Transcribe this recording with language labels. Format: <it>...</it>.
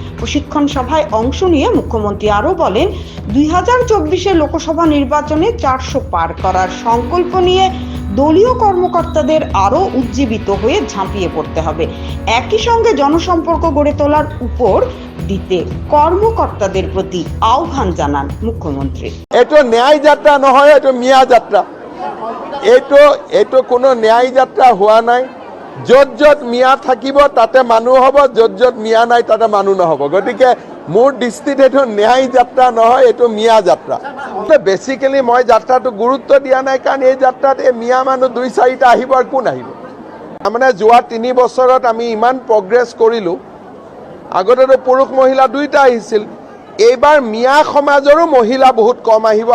<bn>প্রশিক্ষণ সভায় অংশ নিয়ে মুখ্যমন্ত্রী আরও বলেন, 2024 লোকসভা নির্বাচনে 400 পার করার সংকল্প নিয়ে দলীয় কর্মকর্তাদের আরও উজ্জীবিত হয়ে ঝাঁপিয়ে পড়তে হবে। একই সঙ্গে জনসম্পর্ক গড়ে তোলার উপর দিতে কর্মকর্তাদের প্রতি আহ্বান জানান মুখ্যমন্ত্রী।</bn> <as>এইটো ন্যায় যাত্ৰা নহয়, এইটো মিয়া যাত্ৰা। এইটো কোনো ন্যায় যাত্ৰা হোৱা নাই। য'ত য'ত মিয়া থাকিব তাতে মানুহ হ'ব, য'ত য'ত মিয়া নাই তাতে মানুহ নহ'ব। গতিকে মোৰ দৃষ্টিত এইটো ন্যায় যাত্ৰা নহয়, এইটো মিয়া যাত্ৰা। বেচিকেলি মই যাত্ৰাটো গুৰুত্ব দিয়া নাই, কাৰণ এই যাত্ৰাত এই মিয়া মানুহ 2-4টা আহিব আৰু কোন আহিব। তাৰমানে যোৱা 3 বছৰত আমি ইমান প্ৰগ্ৰেছ কৰিলোঁ। আগতেতো পুৰুষ মহিলা 2টা আহিছিল, এইবাৰ মিয়া সমাজৰো মহিলা বহুত কম আহিব।</as>